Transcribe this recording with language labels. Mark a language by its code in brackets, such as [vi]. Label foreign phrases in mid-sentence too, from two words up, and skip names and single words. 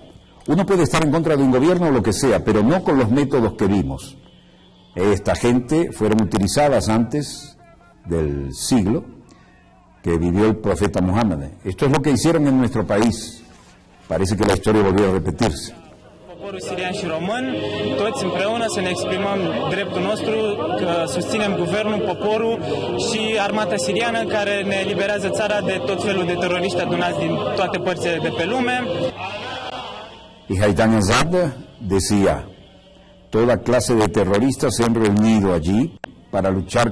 [es] Uno puede estar en contra de un gobierno o lo que sea, pero no con los métodos que vimos. Esta gente fueron utilizadas antes del siglo que vivió el profeta Muhammad. Esto es lo que hicieron en nuestro país. Parece que la historia volvió a repetirse. [ro] Poporul sirian și român, toți împreună să ne exprimăm dreptul nostru, că susținem guvernul, poporul și armata siriană care ne eliberează țara de tot felul de teroriști adunați din toate părțile de pe lume. [es] Y Haitham Assad decía, toda clase de terroristas se han reunido allí para luchar